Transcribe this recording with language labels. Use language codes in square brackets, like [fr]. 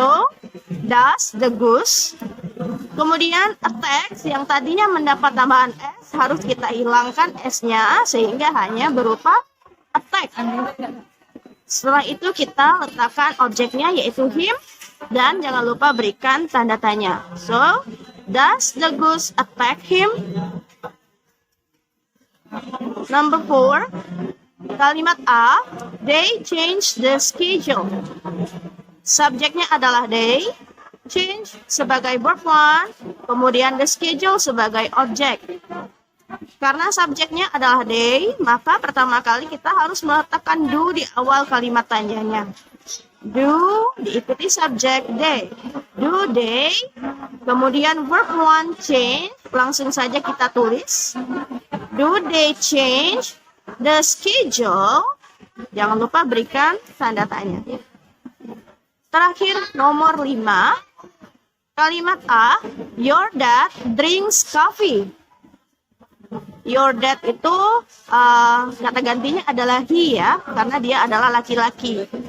[en] So, does the goose. [id] Kemudian attacks yang tadinya mendapat tambahan s, harus kita hilangkan s-nya sehingga hanya berupa attack. Setelah itu kita letakkan objeknya yaitu him dan jangan lupa berikan tanda tanya. [en] So, does the goose attack him? Number 4, [id] Kalimat A, [en] they changed the schedule. [id] Subjeknya adalah they, change sebagai verb 1, kemudian the schedule sebagai objek. Karena subjeknya adalah they, maka pertama kali kita harus meletakkan do di awal kalimat tanyanya. Do diikuti subjek they. Do they, kemudian verb 1 change, langsung saja kita tulis. [en] Do they change the schedule? [id] Jangan lupa berikan tanda tanya. Terakhir, nomor 5. Kalimat A, [en] your dad drinks coffee. [id] Your dad itu kata gantinya adalah he ya, karena dia adalah laki-laki.